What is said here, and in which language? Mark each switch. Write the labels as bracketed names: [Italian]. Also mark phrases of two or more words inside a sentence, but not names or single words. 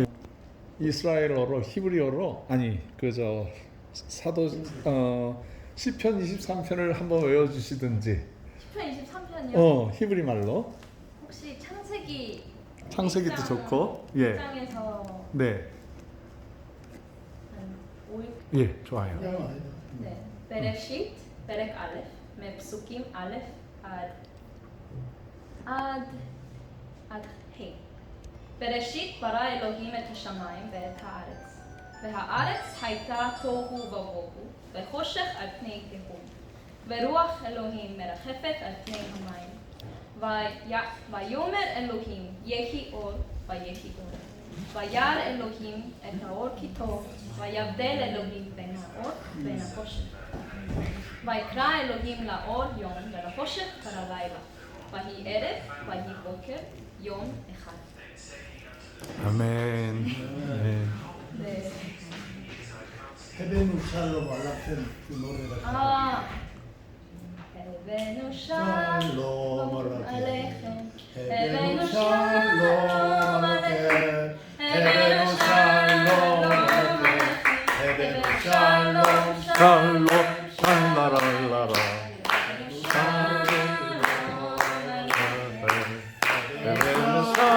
[Korean] 이스라엘어로 히브리어로 아니 그저 사도 시편 23편을 한번 외워주시든지. 시편 23편이요? 히브리 말로. 혹시 창세기도 좋고. 예. 1장에서 네. 한 5일 예, 좋아요. 네. [Hebrew] 베레시트, פרק א', מפסוקים א' עד ה'. בראשית ברא אלוהים את השמיים ואת הארץ. והארץ הייתה תוהו ובוהו, וחושך על פני תהום. ורוח אלוהים מרחפת על פני המים. ויאמר אלוהים יהי אור, ויהי אור. וירא אלוהים את האור כי טוב, ויבדל אלוהים בין האור ובין החושך. ויקרא אלוהים לאור יום ולחושך קרא לילה. ויהי ערב ויהי בוקר יום אחד. [Korean] 아멘. 네. 네. [Hebrew] הבאנו שלום עליכם [Korean] 그 노래가 [Hebrew] הבאנו 샬롬 שלום עליכם, 헤베누 הבאנו 샬롬 שלום עליכם עליכם, הבאנו שלום עליכם הבאנו שלום 샬롬 샬라랄라라. 헤베누